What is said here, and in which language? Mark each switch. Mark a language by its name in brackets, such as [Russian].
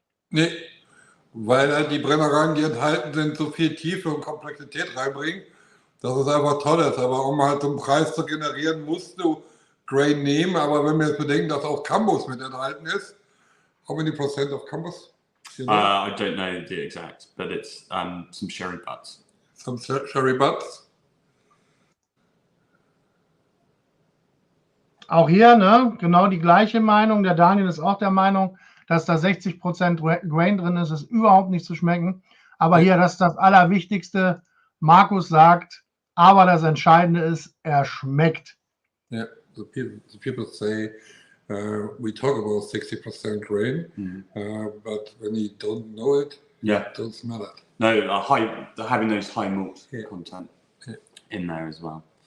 [German] Nee, weil halt die Brennereien, die enthalten sind, so viel Tiefe und Komplexität reinbringen, dass es einfach toll ist. Aber um halt so einen Preis zu generieren, musst du Grain nehmen. Aber wenn wir jetzt bedenken, dass auch Cambus mit enthalten ist, [English] how many percent of Cambus? I don't know the exact, but it's some sherry butts. Some sherry butts. [German] Auch hier, ne, genau die gleiche Meinung. Der Daniel ist auch der Meinung, dass da 60% Grain drin ist, ist überhaupt nicht zu schmecken. Aber hier, das ist das Allerwichtigste. Markus sagt, aber das Entscheidende ist, er schmeckt. [English] Yeah, the people say we talk about 60% grain, but when you don't know it, you don't smell it. No, having those high malt content in there as well.